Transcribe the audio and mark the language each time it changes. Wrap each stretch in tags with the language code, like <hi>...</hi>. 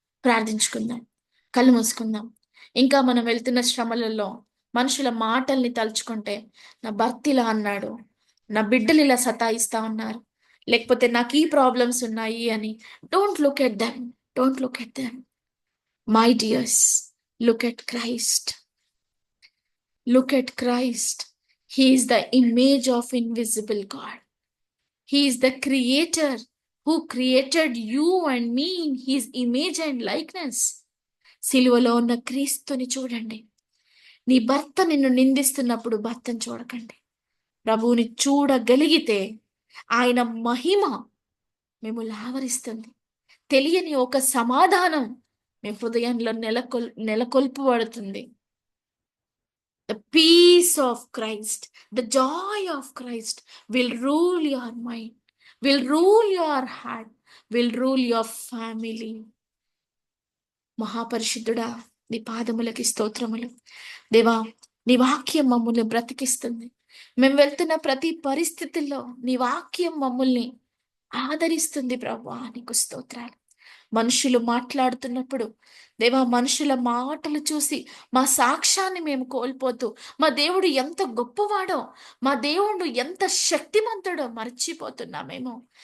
<te>ప్రార్థించుకుందాం, కళ్ళు మూసుకుందాం. ఇంకా మనం వెళ్తున్న శ్రమలలో మనుషుల మాటల్ని తలుచుకుంటే, నా భర్త ఇలా అన్నాడు, నా బిడ్డలు ఇలా సతాయిస్తా ఉన్నారు, లేకపోతే నాకు ఈ ప్రాబ్లమ్స్ ఉన్నాయి అని,</te> <en>Don't look at them, don't look at them. My dears, look at Christ, look at Christ. He is the image of invisible God. He is the creator who created you and me in his image and likeness.</en> <te>సిలువలో ఉన్న క్రీస్తుని చూడండి. నీ భర్త నిన్ను నిందిస్తున్నప్పుడు భర్తను చూడకండి. ప్రభువుని చూడగలిగితే ఆయన మహిమ మిమ్మల్ని ఆవరిస్తుంది. తెలియని ఒక సమాధానం మీ హృదయంలో నెలకొల్పబడుతుంది.</te> <en>The peace of Christ, the joy of Christ will rule your mind, will rule your heart, will rule your family.</en> <te>మహాపరిశుద్ధుడా, నీ పాదములకి స్తోత్రములు. దేవా, నీ వాక్యం మమ్మల్ని బ్రతికిస్తుంది. మేము వెళ్తున్న ప్రతి పరిస్థితుల్లో నీ వాక్యం మమ్మల్ని ఆదరిస్తుంది. ప్రభువా, నీకు స్తోత్రాలు. మనుషులు మాట్లాడుతున్నప్పుడు దేవా, మనుషుల మాటలు చూసి మా సాక్ష్యాన్ని మేము కోల్పోతూ, మా దేవుడు ఎంత గొప్పవాడో, మా దేవుడు ఎంత శక్తిమంతుడో మర్చిపోతున్నామేమో.</te>